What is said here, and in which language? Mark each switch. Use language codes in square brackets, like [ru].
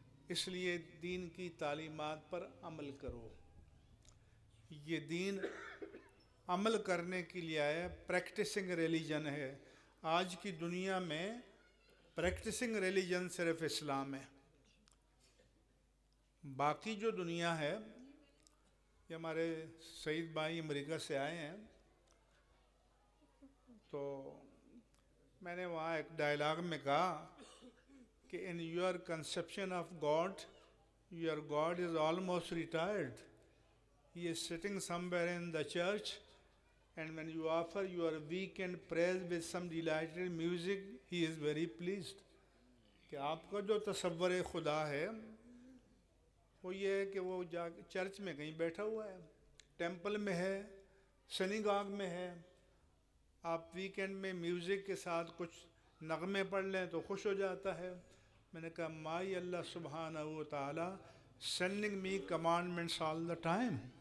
[ur] اس لیے دین کی تعلیمات پر عمل کرو۔ یہ دین عمل کرنے کے لیے آیا، پریکٹسنگ ریلیجن ہے۔ آج کی دنیا میں پریکٹسنگ ریلیجن صرف اسلام ہے، باقی جو دنیا ہے، یہ ہمارے سعید بھائی امریکہ سے آئے ہیں، تو میں نے وہاں ایک ڈائلاگ میں کہا کہ in your conception of God, your God is almost retired. [en] He is sitting somewhere in the church, and when you offer your weekend praise with some delighted music, he is very pleased. [ur] کہ آپ کا جو تصور خدا ہے وہ یہ ہے کہ وہ جا کے چرچ میں کہیں بیٹھا ہوا ہے، ٹیمپل میں ہے، سنیگاگ میں ہے، آپ ویکینڈ میں میوزک کے ساتھ کچھ نغمے پڑھ لیں تو خوش ہو جاتا ہے۔ میں نے کہا مائی اللہ سبحانہ و تعالی sending me commandments all the time.